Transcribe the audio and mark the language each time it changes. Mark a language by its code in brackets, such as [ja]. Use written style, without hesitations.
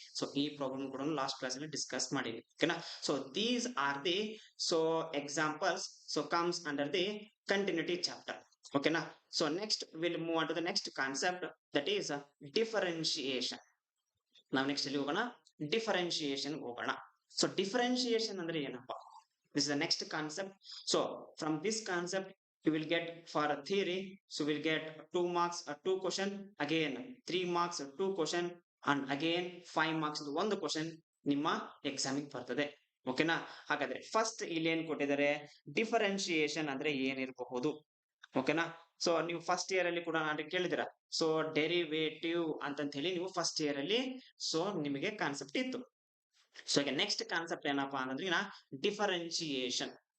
[kn] So ಈ problem ಕೂಡ last class ಅಲ್ಲಿ ಡಿಸ್ಕಸ್ ಮಾಡಿದೀನಿ. ಓಕೆನಾ? [en] So these are the so examples so comes under the continuity chapter. ಓಕೆನಾ? So next will move on to the next concept, that is differentiation. [kn] ನಾವು next ಅಲ್ಲಿ ಹೋಗೋಣ, differentiation ಹೋಗೋಣ. ಸೊ ಡಿಫರೆನ್ಶಿಯೇಷನ್ ಅಂದ್ರೆ ಏನಪ್ಪಾ? [en] This is the next concept. So from this concept you will get for a theory, so we'll get 2 marks 2 question, again 3 marks 2 question, and again 5 marks [kn] ಒಂದು question ನಿಮ್ಮ ಎಕ್ಸಾಮಿಗೆ ಬರ್ತದೆ. ಓಕೆನಾ? ಹಾಗಾದ್ರೆ ಫಸ್ಟ್ ಇಲ್ಲಿ ಏನ್ ಕೊಟ್ಟಿದ್ದಾರೆ, ಡಿಫರೆನ್ಶಿಯೇಷನ್ ಅಂದ್ರೆ ಏನಿರಬಹುದು. ಓಕೆನಾ? ಸೊ ನೀವು ಫಸ್ಟ್ ಇಯರ್ ಅಲ್ಲಿ ಕೂಡ ನಾನು ಕೇಳಿದಿರ, ಸೊ ಡೆರಿವೇಟಿವ್ ಅಂತ ಹೇಳಿ ನೀವು ಫಸ್ಟ್ ಇಯರ್ ಅಲ್ಲಿ ಸೊ ನಿಮಗೆ ಕಾನ್ಸೆಪ್ಟ್ ಇತ್ತು. ಸೊ ಈಗ ನೆಕ್ಸ್ಟ್ ಕಾನ್ಸೆಪ್ಟ್ ಏನಪ್ಪಾ ಅನ್ನೋದ್ರಿನ ಡಿಫರೆನ್ಶಿಯೇಷನ್.